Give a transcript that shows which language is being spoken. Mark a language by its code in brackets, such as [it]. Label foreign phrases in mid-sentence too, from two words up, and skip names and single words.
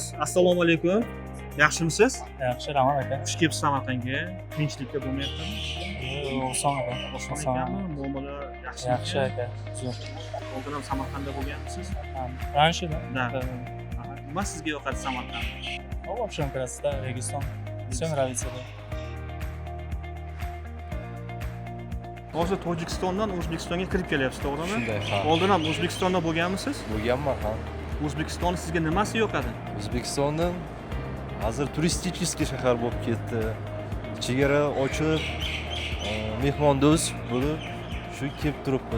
[uz] Assalomu alaykum. Yaxshimisiz? Yaxshi, rahmat aka. Xush kelibsiz Samarqandga. Qiyinchiliklar bo'lmayaptimi? Oson aka. Oson ekanmi? Muomala yaxshimi? Yaxshi aka. Zo'r. Oldin ham Samarqandda bo'lganmisiz? [ru] Раньше да. Da. Nima sizga yoqadi Samarqand? В общем, красота, Регистон. Все нравится. [uz] Hozir Tojikistondan O'zbekistonga kirib kelyapsiz, to'g'rimi? Shunday, ha. Oldin ham O'zbekistonda bo'lganmisiz? Bo'lganman, ha. O'zbekiston sizga nimasi yoqadi? O'zbekistonning hozir turistik shahar bo'lib ketdi. Chegara ochib, mehmondo'st bo'lib, shu kelib turibmiz.